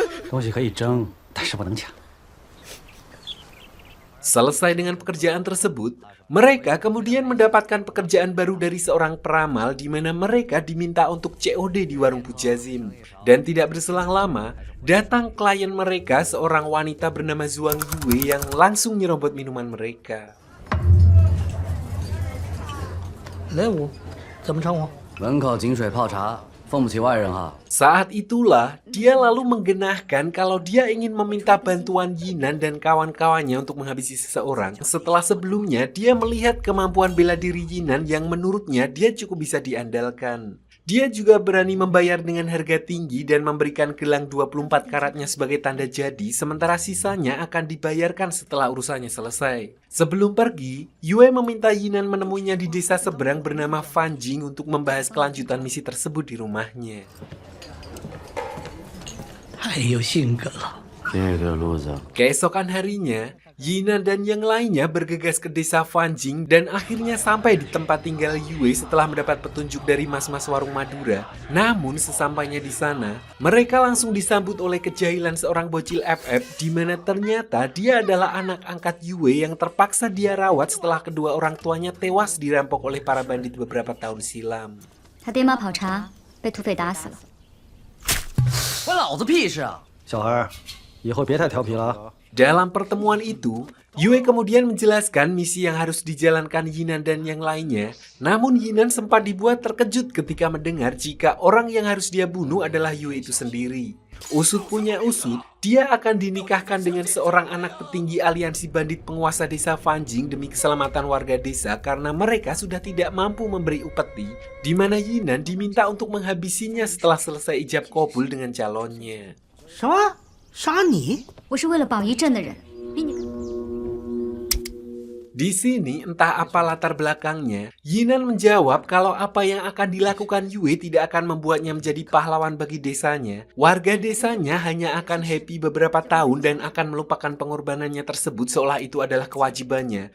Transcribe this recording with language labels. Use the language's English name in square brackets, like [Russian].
[Chinese] 东西可以争，但是不能抢。 [Indonesian] Selesai dengan pekerjaan tersebut, mereka kemudian mendapatkan pekerjaan baru dari seorang peramal di mana mereka diminta untuk COD di warung Pujazim. Dan tidak berselang lama, datang klien mereka seorang wanita bernama Zhuang Yue yang langsung nyerobot minuman mereka. [Chinese] 雷武，怎么称呼？门口井水泡茶，奉不起外人哈。 [Indonesian] Saat itulah, dia lalu menggenahkan kalau dia ingin meminta bantuan Yinan dan kawan-kawannya untuk menghabisi seseorang. Setelah sebelumnya, dia melihat kemampuan bela diri Yinan yang menurutnya dia cukup bisa diandalkan. Dia juga berani membayar dengan harga tinggi dan memberikan gelang 24 karatnya sebagai tanda jadi, sementara sisanya akan dibayarkan setelah urusannya selesai. Sebelum pergi, Yue meminta Yinan menemuinya di desa seberang bernama Fanjing untuk membahas kelanjutan misi tersebut di rumahnya. [Chinese] 太有性格了。这个路子， [Indonesian] Keesokan harinya, Yinan dan yang lainnya bergegas ke desa Fanjing dan akhirnya sampai di tempat tinggal Yue setelah mendapat petunjuk dari mas-mas warung Madura. Namun sesampainya di sana, mereka langsung disambut oleh kejahilan seorang bocil FF di mana ternyata dia adalah anak angkat Yue yang terpaksa dia rawat setelah kedua orang tuanya tewas dirampok oleh para bandit beberapa tahun silam. [Chinese] 他爹妈跑茶被土匪打死了。关老子屁事啊！小孩，以后别太调皮了啊！ [Indonesian] Dalam pertemuan itu, Yue kemudian menjelaskan misi yang harus dijalankan Yinan dan yang lainnya. Namun Yinan sempat dibuat terkejut ketika mendengar jika orang yang harus dia bunuh adalah Yue itu sendiri. Usut punya usut, dia akan dinikahkan dengan seorang anak petinggi aliansi bandit penguasa desa Fanjing demi keselamatan warga desa karena mereka sudah tidak mampu memberi upeti, di mana Yinan diminta untuk menghabisinya setelah selesai ijab kabul dengan calonnya. [Chinese] 什么？杀你？我是为了保一镇的人，比你。 [Indonesian] Di sini entah apa latar belakangnya, Yinan menjawab kalau apa yang akan dilakukan Yue tidak akan membuatnya menjadi pahlawan bagi desanya. Warga desanya hanya akan happy beberapa tahun dan akan melupakan pengorbanannya tersebut seolah itu adalah kewajibannya.